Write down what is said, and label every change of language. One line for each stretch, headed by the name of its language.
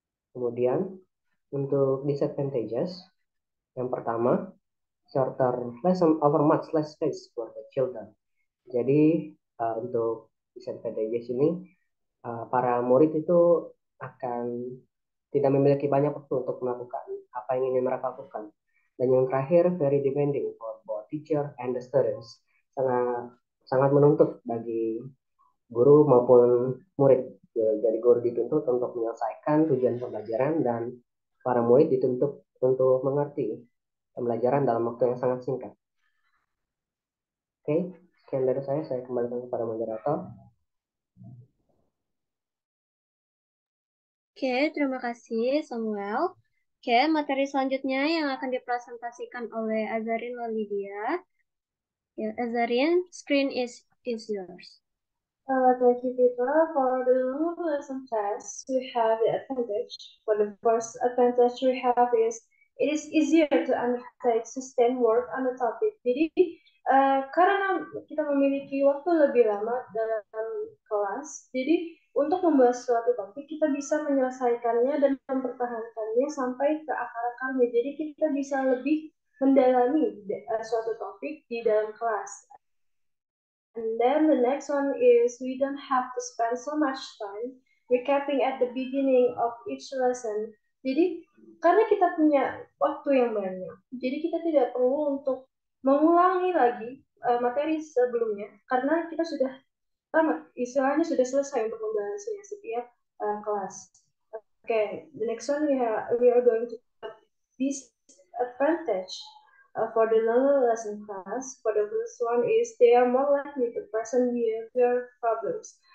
Indonesian: Kemudian untuk
English: disadvantages,
Indonesian: yang pertama,
English: shorter lesson over much less space for the children.
Indonesian: Jadi untuk disadvantages ini, para murid itu akan tidak memiliki banyak waktu untuk melakukan apa yang ingin mereka lakukan. Dan yang terakhir,
English: very demanding for both teacher and the students.
Indonesian: Sangat menuntut bagi guru maupun murid. Jadi guru dituntut untuk menyelesaikan tujuan pembelajaran dan para murid dituntut untuk mengerti pembelajaran dalam waktu yang sangat singkat. Oke, sekian dari saya kembalikan kepada moderator. Oke, terima kasih Samuel. Oke, materi selanjutnya yang akan dipresentasikan oleh Azarin Walidia.
English: Ya, Azarin, screen is yours. Thank you, Peter. For the lesson test, we have the advantage. For the first advantage we have is it is easier to undertake sustained work on the topic.
Indonesian: Jadi, karena kita memiliki waktu lebih lama dalam kelas, jadi untuk membahas suatu topik kita bisa menyelesaikannya dan mempertahankannya sampai ke akar-akarnya. Jadi kita bisa lebih mendalami suatu topik di dalam kelas.
English: And then the next one is we don't have to spend so much time recapping at the beginning of each lesson.
Indonesian: Jadi karena kita punya waktu yang banyak, jadi kita tidak perlu untuk mengulangi lagi materi sebelumnya karena kita sudah istilahnya sudah selesai untuk membahasnya setiap kelas.
English: Okay, the next one we are going to this advantage for the longer lesson class. For the first one is they are more likely to present behavior problems.